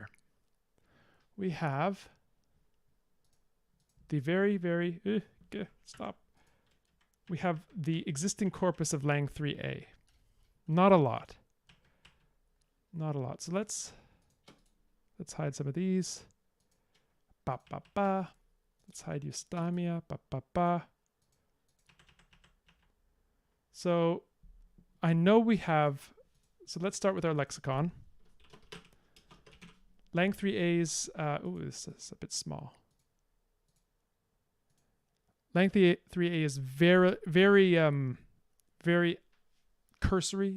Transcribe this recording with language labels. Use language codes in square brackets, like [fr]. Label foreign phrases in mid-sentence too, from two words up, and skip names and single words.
[en] We have the stop. We have the existing corpus of Lang 3A. Not a lot. Not a lot. So let's hide some of these. Ba ba ba. Let's hide eustamia. Ba ba ba. So I know we have, so let's start with our lexicon. Lang 3A's, this is a bit small. Lang 3A is very cursory.